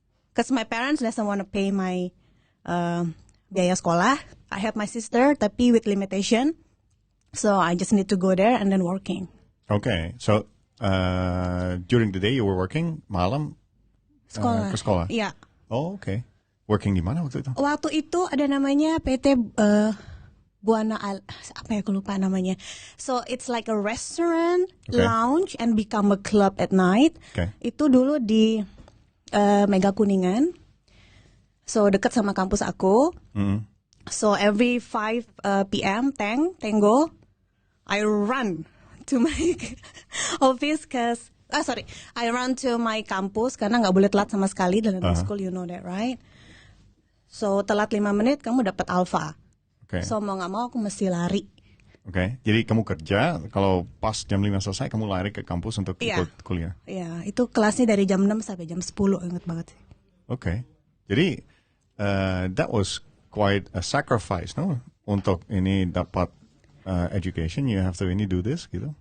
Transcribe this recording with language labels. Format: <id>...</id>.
<en>Because my parents doesn't want to pay my</en> <id>biaya sekolah.</id> <en>I have my sister,</en> <id>tapi</id> <en>with limitation. So, I just need to go there and then working. Okay, so during the day you were working,</en> <id>malam Sekolah. ke sekolah? Iya. Oh, okay.</id> <en>Working</en> <id>di mana waktu itu? Waktu itu ada namanya PT Buana apa ya, aku lupa namanya.</id> <en>So it's like a restaurant, lounge, and become a club at night. Okay.</en> <id>Itu dulu di Mega Kuningan. So dekat sama kampus aku.</id> <en>So every 5 p.m. Tango, I run to my office I run to my campus</en> <id>karena nggak boleh telat sama sekali dalam</id> <en>school, you know that, right?</en> <id>So telat 5 menit kamu dapat alpha.</id> <en>Okay.</en> <id>So mau nggak mau aku mesti lari.</id> <en>Okay.</en> <id>Jadi kamu kerja, kalau pas jam 5 selesai kamu lari ke kampus untuk ikut kuliah. Iya, itu kelasnya dari jam 6 sampai jam 10, ingat banget sih.</id> <en>Okay.</en> <id>Jadi</id> <en>that was quite a sacrifice, no?</en> <id>Untuk ini dapat</id> <en>education, you have to do this</en> <id>gitu.</id>